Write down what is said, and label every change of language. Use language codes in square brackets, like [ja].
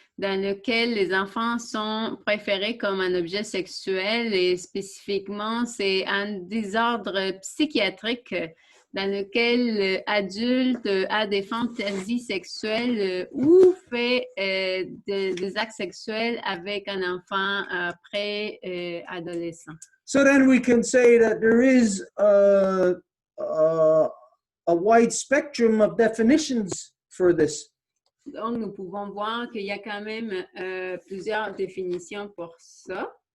[fr] dans lequel les enfants sont préférés comme un objet sexuel et spécifiquement, c'est un désordre psychiatrique dans lequel l'adulte a des fantaisies sexuelles ou fait des actes sexuels avec un enfant pré-adolescent. [en] So then we can say that there is a wide spectrum of definitions for this. [fr] Donc, nous pouvons voir qu'il y a quand même plusieurs définitions pour ça.